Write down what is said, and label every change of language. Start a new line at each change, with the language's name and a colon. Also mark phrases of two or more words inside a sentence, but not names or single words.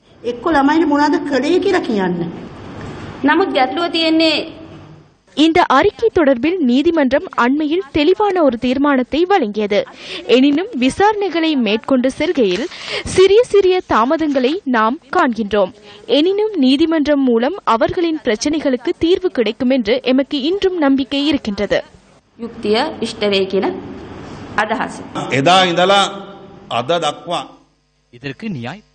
Tamil: இந்த அறிக்கை தொடர்பில் நீதிமன்றம் அண்மையில் தெளிவான ஒரு தீர்மானத்தை வழங்கியது. எனினும் விசாரணைகளை மேற்கொண்டு செல்கையில் சிறிய சிறிய தாமதங்களை நாம் காண்கின்றோம். எனினும் நீதிமன்றம் மூலம் அவர்களின் பிரச்சினைகளுக்கு தீர்வு கிடைக்கும் என்று எமக்கு இன்றும் நம்பிக்கை இருக்கின்றது.
Sinhala: යුක්තිය ඉෂ්ට වේ කියන අදහස. එදා ඉඳලා අද දක්වා
Tamil: இதற்கு நியாய